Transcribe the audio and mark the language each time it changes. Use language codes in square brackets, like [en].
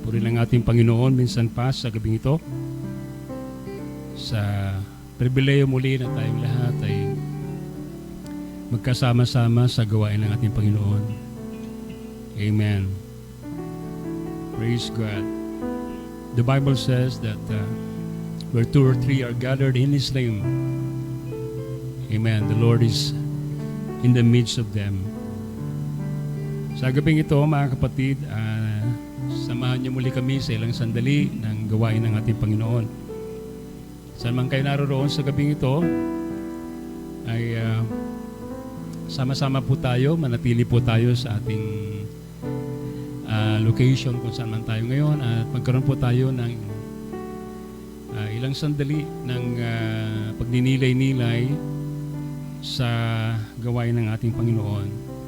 [tl] Purihin ang ating Panginoon minsan pa sa gabing ito. Sa pribileyo muli na tayong lahat ay magkasama-sama sa gawain ng ating Panginoon. [en] Amen. Praise God. The Bible says that where two or three are gathered in His name, amen, the Lord is in the midst of them. [tl] Sa gabing ito, mga kapatid, samahan niyo muli kami sa ilang sandali ng gawain ng ating Panginoon. Saan man kayo naroon sa gabing ito, ay sama-sama po tayo, manatili po tayo sa ating location kung saan man tayo ngayon at magkaroon po tayo ng ilang sandali ng pagninilay-nilay sa gawain ng ating Panginoon.